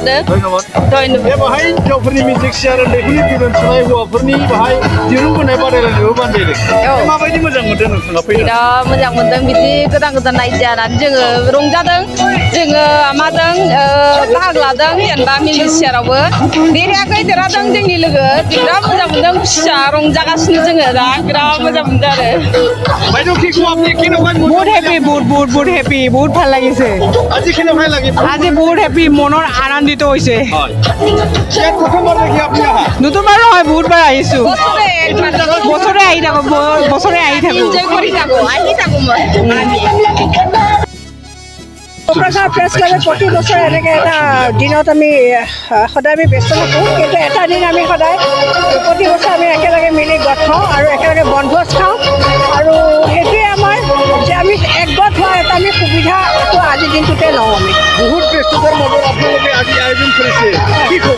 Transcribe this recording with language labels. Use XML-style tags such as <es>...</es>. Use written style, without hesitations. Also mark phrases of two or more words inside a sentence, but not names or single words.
<brx>बेवहाय हिनजावफोरनि मिउजिक चेयार उन्दैफोरनि बिलुन सुनाय हौवाफोरनि बाहाय दिरुं बोनाय बादायलायनायबो बानजायदों माबायदि मोजां मोनदों नोंथाङा फैनो बिराद मोजां मोनदों बिदि गोदान आइडिया लानानै जोङो रंजादों जोङो माजों बाहागो लादों जेनेबा मिउजिक चेयारावबो देरायाखै देरहादों जोंनि लोगो बिराद मोजां मोनदों खुसिया रंजागासिनो जोङो दा बिराद मोजां मोनदों आरो</brx> <as>বহুত হেপি বহুত হেপি বহুত ভাল লাগিছে আজি বহুত হেপি মনৰ আনন্দিত হৈছে নতুনবাৰ নহয় বহুতবাৰ আহিছো বছৰে আহি থাকো क'क्राझार प्रेस क्लाबे प्रति बছৰ এনেকৈ এটা দিনত আমি সদায় আমি ব্যস্ত থাকোঁ কিন্তু এটা দিন আমি সদায় প্ৰতি বছৰ আমি একেলগে মিলি গোট খাওঁ আৰু একেলগে বনভোজ খাওঁ আৰু সেইটোৱে আমাৰ যে আমি একগোট হোৱাৰ এটা আমি সুবিধাটো আজিৰ দিনটোতে লওঁ আমি বহুত ব্যস্ততাৰ মাজত আপোনালোকে আজি আয়োজন কৰিছে কি ক'ব</as>